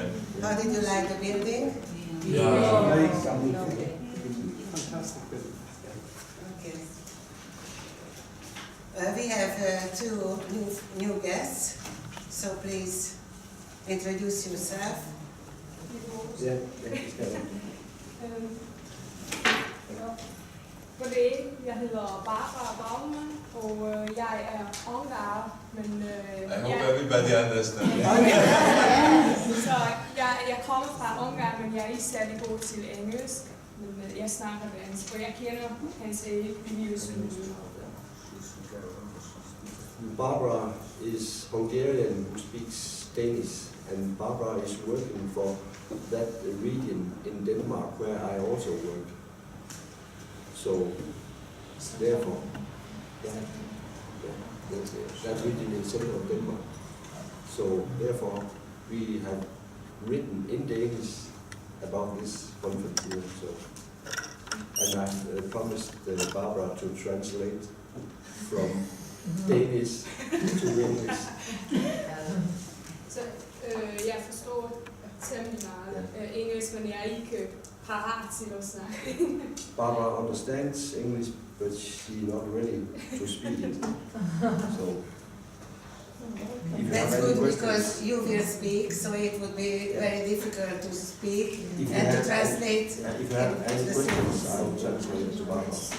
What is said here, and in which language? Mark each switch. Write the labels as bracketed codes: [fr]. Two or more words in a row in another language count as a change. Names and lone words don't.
[en] How did you like the building? Fantastic building. Okay. We have two new guests, so please introduce yourself. [da] Goddag, jeg hedder Barbara Baumann, og jeg er ungar, men [en] I hope everybody understands. [da] så jeg kommer fra Ungarn, men jeg er ikke særlig god til engelsk, men jeg snakker dansk, og jeg kender hans begivelser. [en] Barbara is Hungarian who speaks Danish, and Barbara is working for that region in Denmark where I also work. So, therefore, that region in central Denmark. So, therefore, we have written in Danish about this conference here. So, and I promised Barbara to translate from Danish to English. [da] Så jeg forstår temmelig meget engelsk, men jeg er ikke parat til at snakke. [en] Barbara understands English, but she's not ready to speak it. So, if you That's have any good questions, because you will speak, so it would be very difficult to speak if you and to have translate. if you have any the questions, same. I will translate it to Barbara.